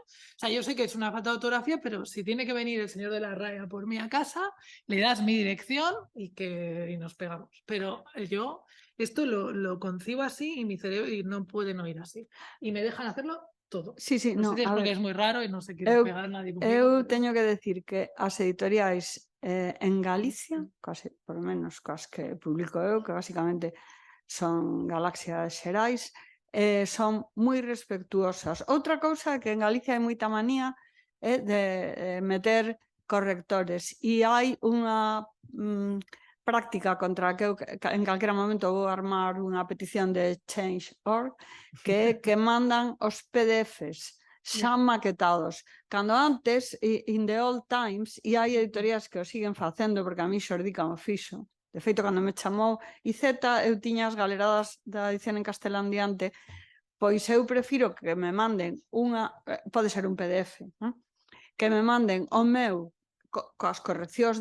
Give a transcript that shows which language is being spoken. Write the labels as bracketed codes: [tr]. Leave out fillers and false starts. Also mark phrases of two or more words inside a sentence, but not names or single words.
[es] O sea, yo sé que es una falta de ortografía, pero si tiene que venir el señor de la raya por mí a casa, le das mi dirección y nos pegamos. Pero yo esto lo concibo así y mi cerebro y no puede no ir así. Y me dejan hacerlo todo. Sí, sí, No sé si es porque es muy raro y no se quiere pegar nadie conmigo. [gl] Eu teño que decir que as editoriais en Galicia, casi, [es] por lo menos [gl] coas que publico eu, que basicamente son Galaxia Xerais, son moi respetuosas. Outra cousa é que en Galicia hai moita manía de meter correctores e hai unha práctica contra a que eu en calquera momento vou armar unha petición de Change.org que mandan os PDFs xa maquetados. Cando antes, [en] in the old times, [gl] e hai editorias que o siguen facendo, porque a mí Xordica mo fixo. De feito, cando me chamou IZ, eu tiña as galeradas da edición en castelán diante, pois eu prefiro que me manden pode ser un PDF, que me manden o meu coas correccións